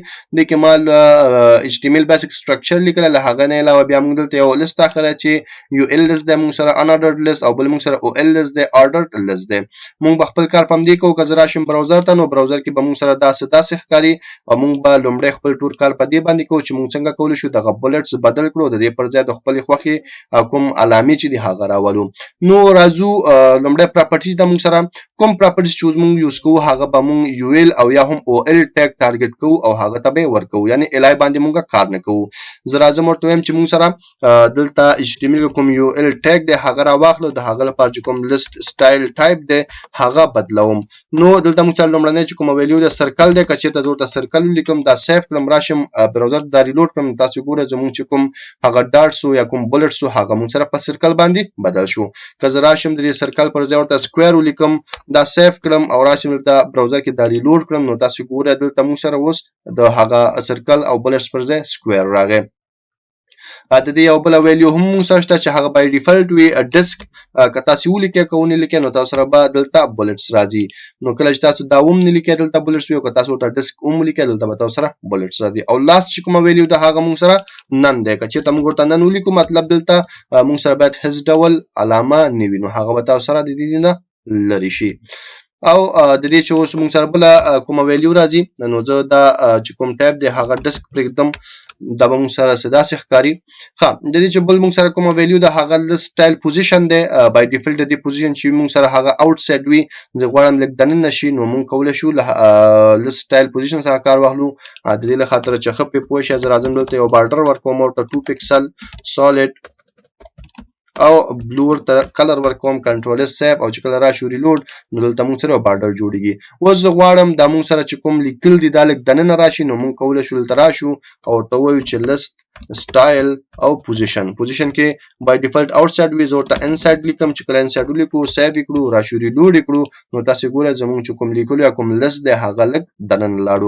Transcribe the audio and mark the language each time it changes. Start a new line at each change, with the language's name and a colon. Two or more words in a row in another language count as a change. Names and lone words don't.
Pashto: د کې ما
English: HTML basic structure
Pashto: لیکل، له هغه نه علاوه بیا موږ دلته یو list اخره چې
English: UL list
Pashto: دی موږ سره
English: unordered list
Pashto: او بل موږ سره
English: OL list
Pashto: دی
English: ordered list
Pashto: دی. موږ به خپل کار پم دی کوو. که زه راشم براوزر ته نو براوزر کې به موږ سره داسې ښکاري او موږ به لومړی خپل ټول کار په دې باندې کوو چې موږ څنګه کولی شو دغه bullets بدل کړو، د دې پر ځای د خپلې خوښې کوم علامې چې دي هغه راولو. نو راځو لومړی پراپرټي د موږ سره کوم پراپرټیز چې موږ یوز کوو هغه به موږ UL او یا هم OL ټیګ ټارګټ کوو او هغه ته به ورکوو، یعنی الای باندې موږ کار نه کوو. زه راځم ورته وایم چې موږ سره دلته HTML کوم UL ټیګ دی هغه راواخلو، د هغه لپاره چې کوم
English: list style type
Pashto: دی هغه بدلوم. نو دلته موږ سره لومړنی چې کوم ویلیو د سرکل دی، که چېرته زه ورته سرکل ولیکم دا سیف کړم راشم براوزر دا ریلوډ کړم تاسو ګورئ زموږ چې کوم هغه ډاټس یا کوم bullets هغه موږ سره په سرکل باندې بدل شو. که زه راشم د دې سرکل پر ځای ورته square ولیکم دا سیف کړم او راشم دلته براوزر کې دا ریلوډ کړم نو تاسو ګورئ دلته موږ سره اوس د هغه سرکل او bullets پر ځای square راغی. د دې یو بل ویلیو هم موږ سره شته چې هغه
English: by default
Pashto: وي ډیسک. که تاسو ولیکئ که ونه لیکئ نو تاسو سره به دلته bullets راځي. نو کله چې تاسو دا هم نه لیکئ دلته bullets وي او که تاسو ورته ډیسک هم ولیکئ دلته به تاسو سره bullets راځي. او لاست چې کومه ویلیو د هغه موږ سره نن دی. که چېرته موږ ورته نن ولیکو مطلب دلته موږ سره باید هیڅ ډول علامه نه وي، نو هغه به تاسو سره د دې نه لرې شي. او د دې چې اوس موږ سره بله کومه ویلیو راځي نو زه دا چې کوم ټایپ دی هغه ډیسک پرېږدم، دا به موږ سره داسې ښکاري. ښه د دې چې بل موږ سره کومه ویلیو د هغه
English: list style position
Pashto: دی.
English: by default
Pashto: د دې پوزیشن چې موږ سره هغه outside وي، زه غواړم لږ دننه شي نو موږ کولی شو له
English: list style position
Pashto: څخه کار واخلو. د دې له خاطره چې ښه پرې پوه شئ زه راځم دلته یو بارډر ورکوم ورته
English: 2 pixel solid
Pashto: او بلو ورته کلر ورکوم
English: control S save
Pashto: او چې کله راشو ریلوډ نو دلته موږ سره بارډر جوړیږي. اوس زه غواړم دا موږ سره چې کوم لیکل دي دا لږ دننه راشي نو موږ کولی شو دلته راشو او ورته ووایو چې
English: list style
Pashto: او پوزیشن کې
English: by default outside
Pashto: وي زه ورته ان سایډ لیکم چې کله ان سایډ ولیکو سیو یې کړو راشو ریلوډ یې کړو نو تاسې ګورئ زموږ چې کوم لیکلو یا کوم لست دی هغه لږ دننه لاړو.